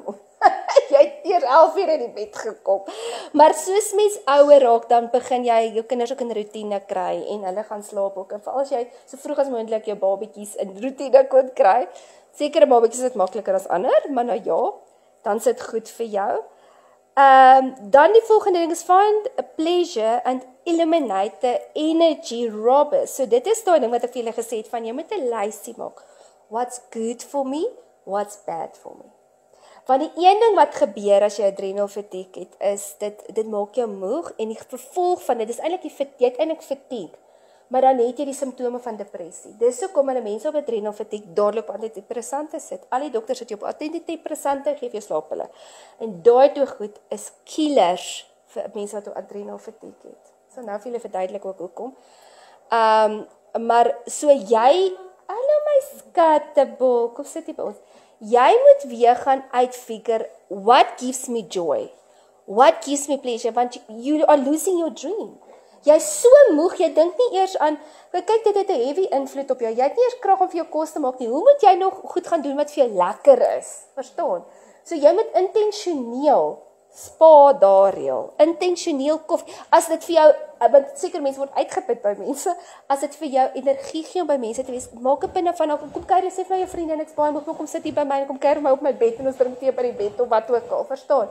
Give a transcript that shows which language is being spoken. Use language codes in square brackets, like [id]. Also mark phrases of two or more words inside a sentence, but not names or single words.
[af] Jy het eers 11 uur in die bed gekom. Maar soos mens ouer raak, dan begin jy jou kinders ook in routine kry, en hulle gaan slaap ook, en veral as jy so vroeg as moontlik jou babatjies in routine kon kry, sekere babatjies is dit makliker as ander, maar nou ja, dan is dit goed vir jou. Dan die volgende ding is [en] find a pleasure and eliminate the energy robbers. [af] So dit is daai ding wat ek vir julle gesê het, van jy moet 'n lysie maak. [en] What's good for me, what's bad for me. [af] Want die een ding wat gebeur as jy [en] adrenal fatigue [af] het, is dit maak jou moeg, en die vervolg van dit is eintlik jy het eintlik fatigue, maar dan het jy die simptome van depressie. Dis hoekom hulle mense op [en] adrenal fatigue [af] dadelik op antidepressante sit. Al die dokters sit jou op antidepressante, geef jou slaappille. En daai toe goed is killers vir mense wat op [en] adrenal fatigue [af] het. So nou vir julle verduidelik ook hoekom. Maar so jy, hallo my skattebol, kom sit hier by ons. Jy moet weer gaan uitfigure, [en] what gives me joy? What gives me pleasure? Want you are losing your dream. [af] Jy is so moeg, jy dink nie eers aan, kyk dit het 'n heavy invloed op jou, jy het nie eers krag om vir jou kos te maak nie, hoe moet jy nog goed gaan doen wat vir jou lekker is? Verstaan? So jy moet intentioneel spa daar reël, intentioneel koffie, as dit vir jou, want seker mense word uitgeput by mense, as dit vir jou energie gee om by mense te wees, maak 'n pinne van, kom kuier, sê vir my jou vriende, en ek spaar moeg, kom sit hier by my, en kom kuier my op my bed, en ons drink tee by die bed, of wat ook al, verstaan?